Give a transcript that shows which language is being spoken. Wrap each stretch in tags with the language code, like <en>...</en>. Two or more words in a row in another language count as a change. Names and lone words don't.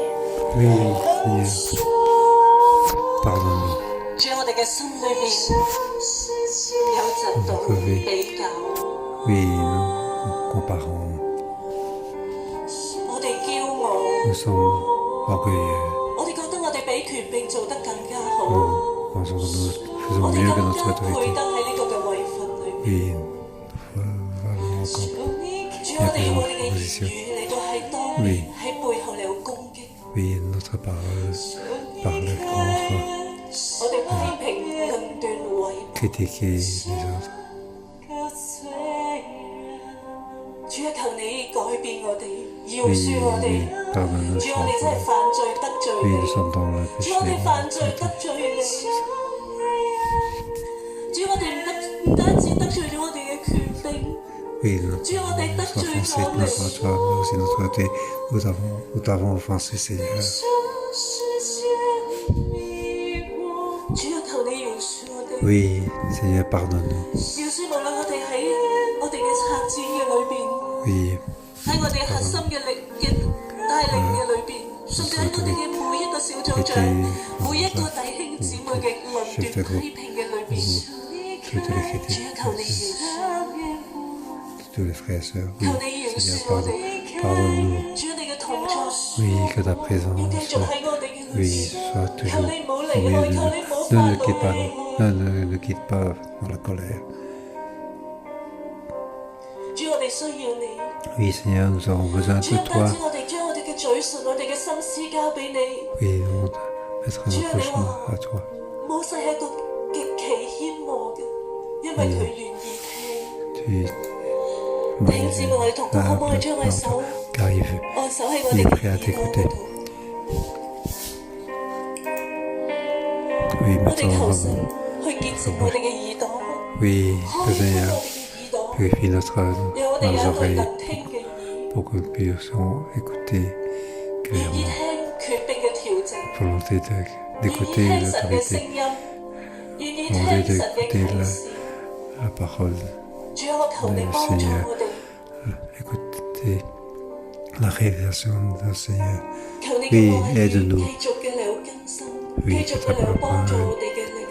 <fr>Oui, Seigneur, pardonne-nous.</fr> <yue>主啊，我哋嘅心裏邊有嫉妒、比較，</yue> <fr>Oui, nous comparons,</fr> <yue>我哋驕傲，</yue> <fr>nous sommes orgueilleux,</fr> <yue>我哋覺得我哋比權柄做得更加好，</yue> <fr>nous pensons que nous</fr> <yue>我</yue> <fr>faisons</fr> <yue>哋</yue> <fr>mieux que</fr> <yue>更</yue> <fr>notre</fr> <yue>加配</yue> <fr>autorité.</fr> <yue>得喺呢個嘅位份裏邊。</yue> <fr>Oui, nous valons encore.</fr> <yue>主啊，我哋用我哋嘅言語嚟到喺當面喺背後嚟到攻擊，</yue> <fr>Oui, notre parole parle contre,</fr> <yue>我哋批評、論斷、毀謗。</yue> <fr>critiquer les autres.</fr> <yue>主啊，求你改變我哋，饒</yue> <fr>Oui,</fr> <yue>恕我哋。</yue> <fr>pardonne-nous,</fr> <yue>主，我哋真係</yue> <fr>Seigneur.</fr> <yue>犯罪得罪</yue> <fr>Oui,</fr> <yue>你。</yue> <fr>nous sommes dans le</fr> <yue>主，我哋</yue> <fr>péché.</fr> <yue>犯罪得罪你。主，我哋唔單止得罪咗我哋嘅權柄，</yue> <fr>Oui, nous</fr> <yue>主，我哋得</yue> <fr>avons</fr> <yue>罪</yue> <fr>offensé</fr> <yue>咗</yue> <fr>notre</fr> <yue>你。</yue> <fr>toi, mais aussi notre autorité. Nous t'avons offensé, Seigneur.</fr> <yue>主啊，求你饒恕我哋。</yue> <fr>Oui, Seigneur, pardonne-nous.</fr> <yue>饒恕無論我哋喺我哋嘅策展嘅裏邊，</yue> <fr>Oui,</fr> <yue>喺我哋核心嘅力嘅帶領嘅裏邊，甚至喺我哋嘅每一個小組長、每一個弟兄姊妹嘅論斷批評嘅裏邊，</yue> <fr>toutes les</fr> <yue>主</yue> <fr>critiques,</fr> <yue>啊，求你饒恕，</yue> <fr>tous les frères et sœurs.</fr> <yue>求</yue> <fr>Oui,</fr> <yue>你饒</yue> <fr>Seigneur,</fr> <yue>恕我哋。</yue> <fr>pardonne-nous.</fr> <yue>主啊，你嘅同在，</yue> <fr>Oui, que ta</fr> <yue>要</yue> <fr>présence</fr> <yue>繼續喺我哋嘅裏</yue> <fr>oui,</fr> <yue>邊。</yue> <fr>soit</fr> <yue>求</yue> <fr>toujours</fr> <yue>你唔好</yue> <fr>au</fr> <yue>離</yue> <fr>milieu</fr> <yue>開，</yue> <fr>de</fr> <yue>求</yue> <fr>nous.</fr> <yue>你唔好</yue> <fr>Ne</fr> <yue>發</yue> <fr>nous</fr> <yue>怒</yue> <fr>quitte pas,</fr> <yue>你。</yue> <fr>ne quitte pas dans la colère.</fr> <yue>主，我哋需要你。</yue> <fr>Oui, Seigneur, nous avons besoin</fr> <yue>主，</yue> <fr>de</fr> <yue>唔單</yue> <fr>toi.</fr> <yue>止我哋將我哋嘅嘴唇、我哋嘅心思交俾你。</yue> <fr>Oui, nous mettrons notre chemin à toi.</fr> <yue>摩西係一個極其謙和嘅，因為佢願意聽。</yue> <fr>Tu</fr> <yue>弟兄姊妹，我哋同工可唔可以將我哋手</yue> <fr>car il veut.</fr> <yue>按手喺我</yue> <fr>Il</fr> <yue>哋</yue> <fr>est</fr> <yue>嘅</yue> <fr>prêt à</fr> <yue>耳朵</yue> <fr>t'écouter.</fr> <yue>嗰度？</yue> <fr>Oui,</fr> <yue>我哋求</yue> <fr>maintenant,</fr> <yue>神去潔淨我哋嘅耳朵，</yue> <fr>oui,</fr> <yue>開</yue> <fr>que</fr> <yue>啟我</yue> <fr>Seigneur</fr> <yue>哋嘅耳朵，</yue> <fr>purifie notre,</fr> <yue>讓我哋</yue> <fr>nos</fr> <yue>有一對</yue> <fr>oreilles</fr> <yue>能聽嘅耳，</yue> <fr>pour que nous puissions écouter</fr> <yue>願意</yue> <fr>clairement.</fr> <yue>聽</yue> <fr>volonté d'écouter</fr> <yue>願意聽神嘅</yue> <fr>l'autorité,</fr> <yue>聲音，願意</yue> <fr>volonté</fr> <yue>聽神嘅</yue> <fr>d'écouter</fr> <yue>啟示。</yue> <fr>la parole</fr> <yue>主啊，我求你</yue> <fr>du</fr> <yue>幫助</yue> <fr>Seigneur,</fr> <yue>我哋，</yue> <fr>écouter la révélation du Seigneur.</fr> <yue>求你</yue> <fr>Oui,</fr> <yue>嘅話語</yue> <fr>aide-nous.</fr> <yue>繼續嘅嚟更新，</yue> <fr>Oui,</fr> <yue>繼續</yue> <fr>que</fr> <yue>嘅</yue> <fr>ta</fr> <yue>嚟幫助</yue> <fr>parole,</fr> <yue>我哋嘅靈。</yue>